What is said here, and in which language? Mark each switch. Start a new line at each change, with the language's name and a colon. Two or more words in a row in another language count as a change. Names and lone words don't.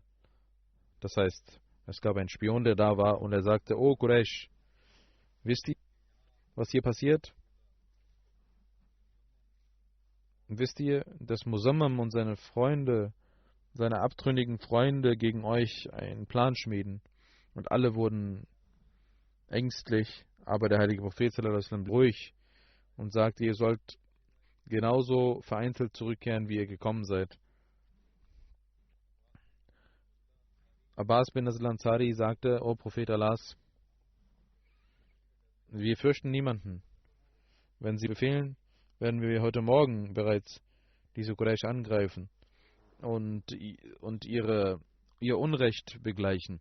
German: Das heißt, es gab einen Spion, der da war, und er sagte, oh Quraysh, wisst ihr, was hier passiert? Wisst ihr, dass Musammam und seine Freunde, seine abtrünnigen Freunde gegen euch einen Plan schmieden? Und alle wurden ängstlich, aber der heilige Prophet
Arabic: صلى الله عليه وسلم
German: ruhig und sagte, ihr sollt genauso vereinzelt zurückkehren, wie ihr gekommen seid. Abbas bin al-Ansari sagte, O Prophet Allahs, wir fürchten niemanden. Wenn Sie befehlen, werden wir heute Morgen bereits diese Quraysh angreifen und ihr Unrecht begleichen.